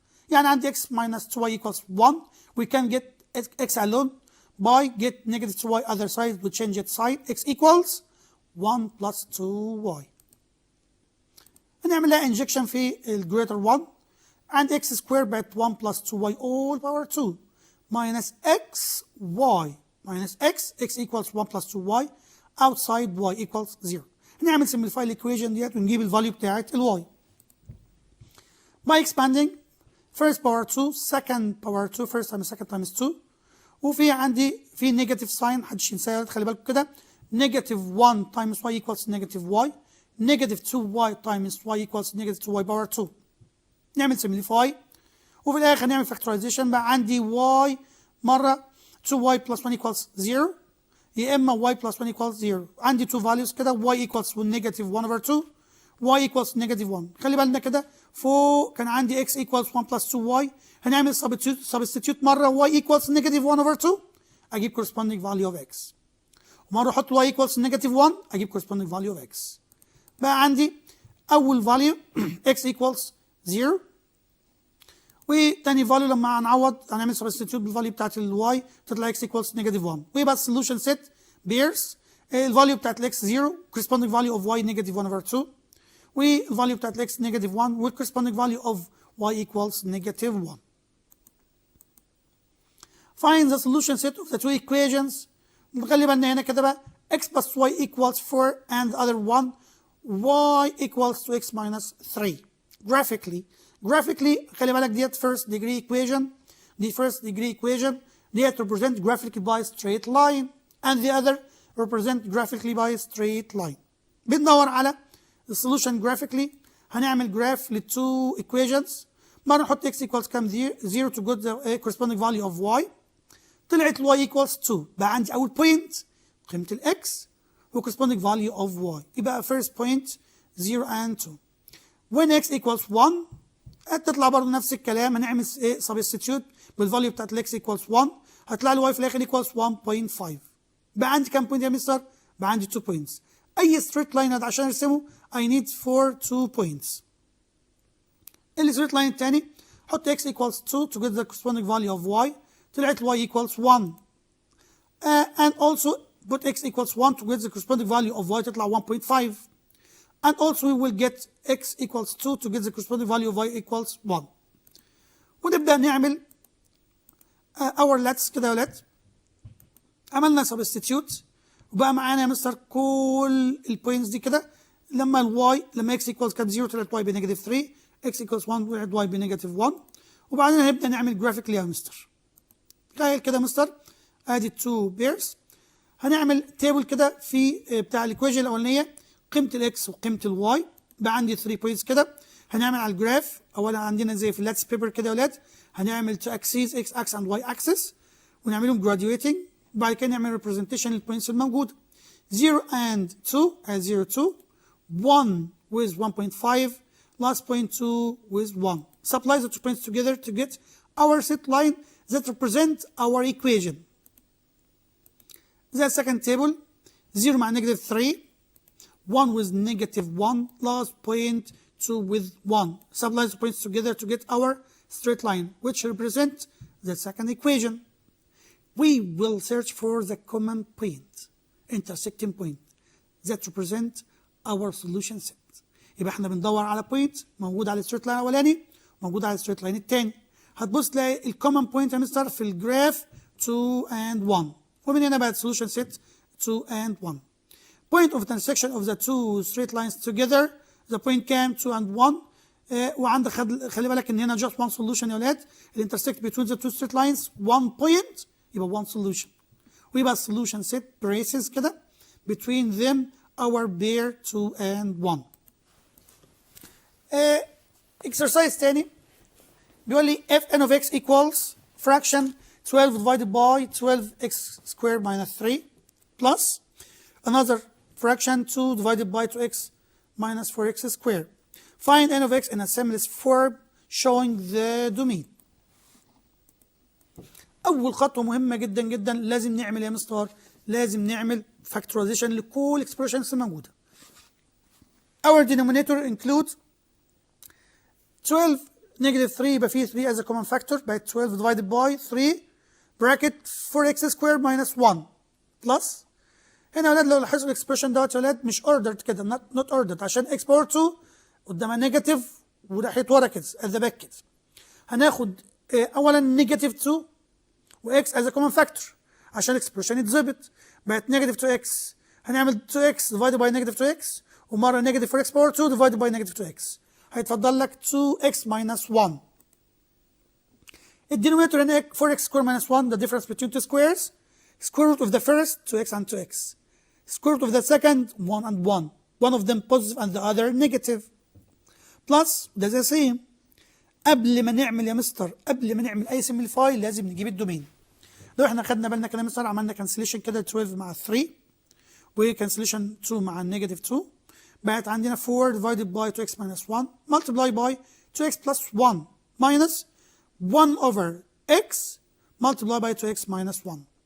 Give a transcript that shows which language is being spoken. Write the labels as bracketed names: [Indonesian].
[Arabic] يعني عندي [English] x minus 2y equals 1. We can get x alone by get negative 2y other side, we change it side, x equals 1 plus 2y. [Arabic] هنعمل لها [English] injection في ال greater 1 and x squared بقت 1 plus 2y all power 2 minus xy minus x equals 1 plus 2y outside y equals 0. [Arabic] هنعمل simplify الايكويشن ديت ونجيب الفاليو بتاعت الواي. By expanding first power 2 second power 2 first times second times 2 وفي عندي في نيجاتيف ساين محدش ينساها خلي بالكم كده نيجاتيف 1 times y equals نيجاتيف y نيجاتيف 2y times y equals نيجاتيف 2y power 2. نعمل [English] simplify وفي الاخر نعمل factorization بقى عندي y مره 2y plus 1 equals 0 يا اما y plus 1 equals 0. عندي 2 values كده y equals negative 1 over 2 y equals negative 1. [Arabic] خلي بالنا كده فوق كان عندي [English] x equals 1 plus 2y هنعمل substitute مره y equals negative 1 over 2 اجيب corresponding value of x ومره احط y equals negative 1 اجيب corresponding value of x. [Arabic] بقى عندي اول value x equals 0 وتاني فاليو لما هنعوض هنعمل سبستيتيوت بالفاليو بتاعت الواي تطلع x equals negative 1 ويبقى السولوشن سيت بيرز الفاليو بتاعت الاكس 0 [English] corresponding value of y negative 1 over 2 [Arabic] والفاليو بتاعت الاكس negative 1 وال corresponding value of y equals negative 1. [English] Find the solution set of the two equations. [Arabic] نخلي بالنا هنا كده بقى [English] x plus y equals 4 and the other one y equals to x minus 3. Graphically خلي بالك ديت first degree equation دي first degree equation ديت represent graphically by straight line and the other represent graphically by straight line. [Arabic] بندور على السولوشن graphically هنعمل graph للتو equations ما نحط x equals كام 0 [English] to get the corresponding value of y [Arabic] طلعت y equals 2 بقى عندي أول point قيمة ال x و corresponding value of y يبقى first point 0 and 2. [English] when x equals 1 هتطلع برضه نفس الكلام [Arabic] هنعمل substitute بالفاليو بتاعت ال [English] x equals 1 هتطلع لي y في الآخر equals 1.5. [Arabic] بقى عندي كام بوينت يا مستر؟ بقى عندي 2 points. أي straight line عشان أرسمه [English] I need for 2 points. الستريت line التاني حط x equals 2 to get the corresponding value of y طلعت y equals 1 and also put x equals 1 to get the corresponding value of y تطلع 1.5 and also we will get x equals 2 to get the corresponding value of y equals 1 [Arabic] ونبدأ نعمل our lets كده يا ولاد عملنا substitute وبقى معانا يا مستر كل البوينتس دي كده لما الواي لما x equals كان 0 طلعت y بنيجاتيف 3، x equals 1 طلعت y بنيجاتيف 1. وبعدين هنبدا نعمل جرافيك ليها يا مستر. تخيل كده يا مستر ادي 2 بيرز. هنعمل تيبل كده في بتاع الايكويشن الاولانيه قيمه الاكس وقيمه الواي، بقى عندي 3 بوينتس كده. هنعمل على الجراف اولا عندنا زي في اللاتس بيبر كده يا ولاد، هنعمل 2 اكسيس اكس اكس اند واي اكسس ونعملهم جراديويتنج، بعد كده نعمل ريبريزنتيشن للبوينتس الموجوده [English] 0 and 2 as 0 2 1 with 1.5 last point 2 with 1. Supply the 2 points together to get our set line that represent our equation. The second table 0 [Arabic] مع [English] negative 3 1 with negative 1 last point 2 with 1. Supply the points together to get our straight line which represent the second equation. We will search for the common point, intersecting point that represent our solution set. [Arabic] يبقى احنا بندور على point موجود على الستريت لاين الاولاني موجود على الستريت لاين الثاني. هتبص تلاقي الكومن بوينت يا مستر في الجراف 2 and 1، ومن هنا بقت [English] solution set 2 and 1. Point of intersection of the two straight lines together the point كام 2 and 1. [Arabic] وعندك خلي بالك ان هنا [English] just one solution [Arabic] يا ولاد. [English] intersect between the two straight lines 1 point يبقى one solution، ويبقى solution set braces كده between them our pair 2 and 1. exercise [Arabic] تاني بيقول لي [English] if n of x equals fraction 12 divided by 12x squared minus 3 plus another fraction 2 divided by 2x minus 4x squared. Find n of x in a simplest form showing the domain. [Arabic] أول خطوة مهمة جدا جدا لازم نعمل يا مستر، لازم نعمل factorization لكل expressions الموجودة. Our denominator includes 12 negative 3 يبقى فيه 3 as a common factor بقت 12 divided by 3 bracket 4x squared minus 1 plus هنا يا ولاد لو لاحظوا الاكسبريشن دوت يا ولاد مش ordered كده [English] not ordered [Arabic] عشان x باور 2 قدامها نيجاتيف وناحية ورا كده [English] at the back [Arabic] كده. هناخد أولا نيجاتيف 2 وx as a common factor عشان الاكسبريشن يتظبط بقت نيجاتيف 2x. [English] هنعمل 2x divided by negative 2x ومرة negative 4x power 2 divided by negative 2x هيتفضل لك 2x minus 1. الدينومينيتور هنا 4x squared minus 1 the difference between two squares square root of the first 2x and 2x square root of the second 1 and 1 one of them positive and the other negative plus ده زي same. [Arabic] قبل ما نعمل يا مستر قبل ما نعمل اي سمبليفاي لازم نجيب الدومين. لو احنا خدنا بالنا كده يا مستر عملنا كانسليشن كده 12 مع 3 وكانسليشن 2 مع النيجاتيف 2 بقت عندنا 4 [English] divided by 2x minus 1 multiply by 2x plus 1 minus 1 over x multiply by 2x minus 1.